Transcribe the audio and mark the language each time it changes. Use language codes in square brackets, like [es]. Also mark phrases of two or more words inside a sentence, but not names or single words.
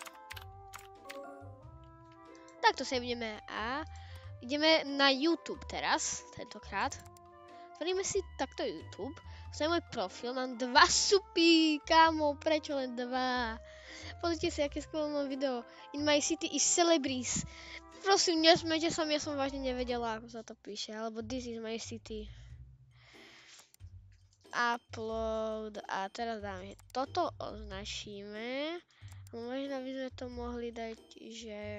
[sk] Takto sa ideme a ideme na YouTube teraz, tentokrát. Otvoríme si takto YouTube. To je môj profil, mám 2 supy, kámo, prečo len 2? Pozrite si, aké skvelé mám video. [en] In my city is celebrities. [sk] Prosím, nesmejte sa, ja som vážne nevedela, ako sa to píše, alebo [en] this is my city. [sk] Upload a teraz dáme, toto označíme. Možno by sme to mohli dať, že...